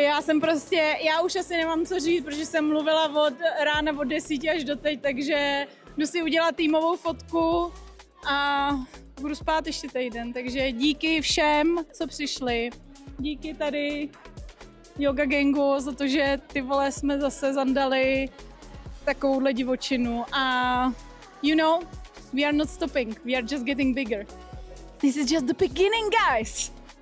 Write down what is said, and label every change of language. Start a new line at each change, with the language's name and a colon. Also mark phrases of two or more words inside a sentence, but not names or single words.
Czech: Já už asi nemám co říct, protože jsem mluvila od rána od 10 až do teď, takže jdu si udělat týmovou fotku a budu spát ještě týden. Takže díky všem, co přišli. Díky tady Yoga Gangu za to, že ty vole jsme zase zandali takovouhle divočinu.
English: A you know, we are not stopping, we are just getting bigger. This is just the beginning, guys!